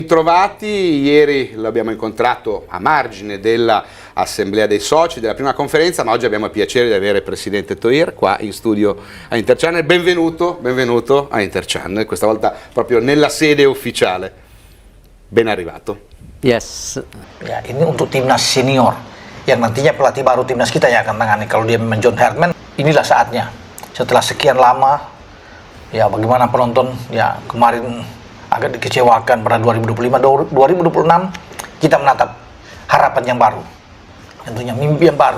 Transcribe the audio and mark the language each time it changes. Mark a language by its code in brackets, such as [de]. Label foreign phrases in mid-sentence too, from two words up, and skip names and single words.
[it] Trovati, ieri l'abbiamo incontrato a margine dell'assemblea dei soci della prima conferenza, ma oggi abbiamo il piacere di avere il presidente Toir qua in studio a Interchannel. Benvenuto a Interchannel, questa volta proprio nella sede ufficiale. Ben arrivato. [en] Yes. [id] Ya, ini untuk timnas senior yang nantinya pelatih baru timnas kita yang akan tangani. Kalau dia memang John Herdman, inilah saatnya. Setelah sekian lama, ya bagaimana penonton ya kemarin agak dikecewakan pada 2025, 2026 kita menatap harapan yang baru, tentunya mimpi yang baru.